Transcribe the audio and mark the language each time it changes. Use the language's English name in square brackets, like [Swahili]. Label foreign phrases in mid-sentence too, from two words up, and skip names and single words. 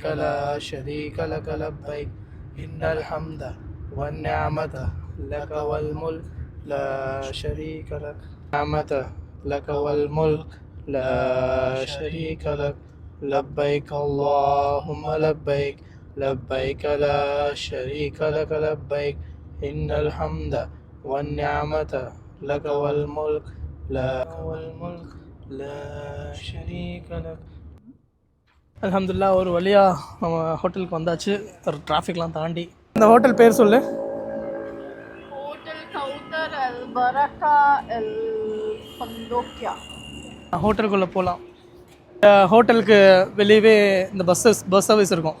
[Arabic] لا شريك لك لبيك إن الحمد والنعمة لك والملك لا شريك لك نعمة لك والملك لا شريك لك لبيك اللهم لبيك لبيك لا شريك لك لبيك إن الحمد والنعمة لك والملك لا شريك لك. [Tamil] அல்ஹம்துலில்லாஹ், ஒரு வழியாக நம்ம ஹோட்டலுக்கு வந்தாச்சு. ஒரு டிராஃபிக்லாம் தாண்டி. இந்த ஹோட்டல் பேர் சொல்லு. ஹோட்டலுக்குள்ளே போகலாம். ஹோட்டலுக்கு வெளியவே இந்த [English] bus service [Tamil] இருக்கும்.